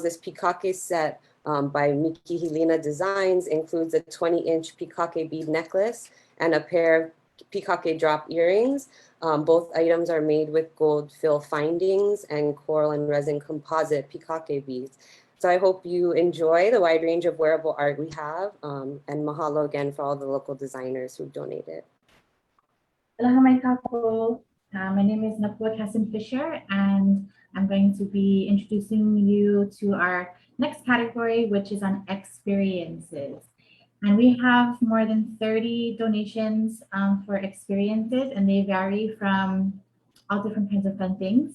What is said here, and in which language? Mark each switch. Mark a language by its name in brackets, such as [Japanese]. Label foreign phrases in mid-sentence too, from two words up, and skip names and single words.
[English] This pikake set by Miki Helena Designs includes a 20-inch pikake bead necklace and a pair of pikake drop earrings. Both items are made with gold fill findings and coral and resin composite pikake beads. So I hope you enjoy the wide range of wearable art we have, and mahalo again for all the local designers who donated. [Hawaiian] Aloha mai kakou. [English] My name is Nakua Kassim Fisher, and I'm going to be introducing you to our next category, which is on experiences. And we have more than 30 donations for experiences, and they vary from all different kinds of fun things.